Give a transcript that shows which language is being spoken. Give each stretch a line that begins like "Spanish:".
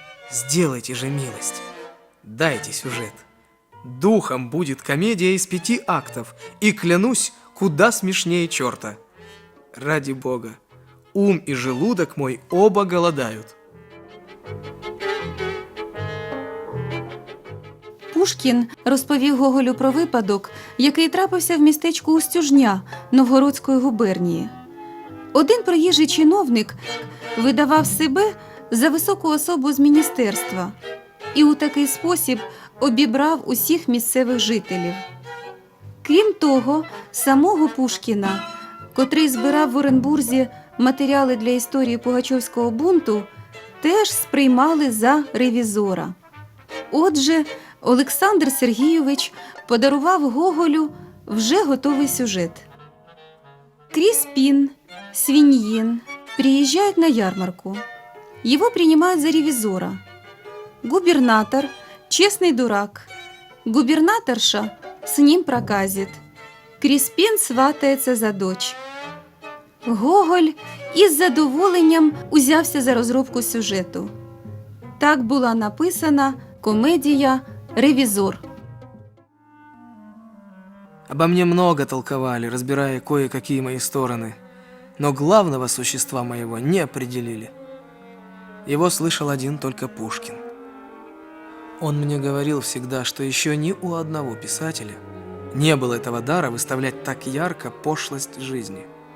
Russian: Сделайте же милость. Дайте сюжет. Духом будет комедия из 5 актов. И клянусь, куда смешнее черта. Ради Бога, ум и желудок мой оба голодают.
Ukrainian: Пушкін розповів Гоголю про випадок, який трапився в містечку Устюжня Новгородської губернії. Один приїжджий чиновник видавав себе за високу особу з міністерства і у такий спосіб обібрав усіх місцевих жителів. Крім того, самого Пушкіна, котрий збирав в Оренбурзі матеріали для історії Пугачовського бунту, теж сприймали за ревізора. Отже, Олександр Сергійович подарував Гоголю вже готовий сюжет.
Russian: Криспин, Свиньин приезжают на ярмарку. Его принимают за ревизора. Губернатор – честный дурак. Губернаторша с ним проказит. Криспин сватается за дочь.
Ukrainian: Гоголь із задоволенням узявся за розробку сюжету. Так була написана комедія «Ревізор».
Russian: Обо мне много толковали, разбирая кое-какие мои стороны, но главного существа моего не определили. Его слышал один только Пушкин. Он мне говорил всегда, что еще ни у одного писателя не было этого дара выставлять так ярко пошлость жизни.